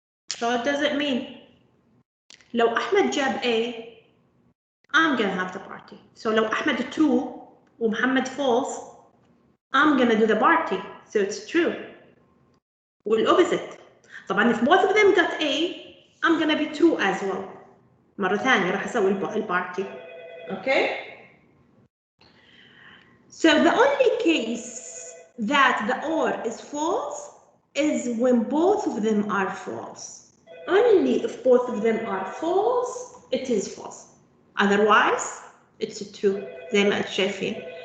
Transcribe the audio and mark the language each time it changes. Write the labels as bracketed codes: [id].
[en] So what does it mean? [ar] لو أحمد جاب [en] A, I'm gonna have the party. So [ar] لو أحمد [en] true ومحمد false, I'm gonna do the party. So it's true. والopposite. [ar] طبعا [en] if both of them got A, I'm gonna be true as well. [ar] مرة ثانية راح أسوي البارتي. [en] Okay? So the only case that the or is false is when both of them are false. Only if both of them are false, it is false. Otherwise, it's true. [ar] زي ما شايفين.